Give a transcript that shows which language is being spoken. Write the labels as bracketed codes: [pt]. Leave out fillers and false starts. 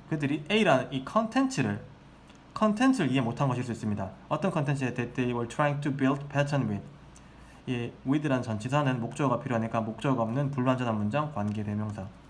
[ko] 그들이 A라는 이 컨텐츠를 이해 못한 것일 수 있습니다. 어떤 컨텐츠에 [en] that they were trying to build pattern with. [ko] 이 with라는 전치사는 목적어가 필요하니까 목적어가 없는 불완전한 문장, 관계 대명사.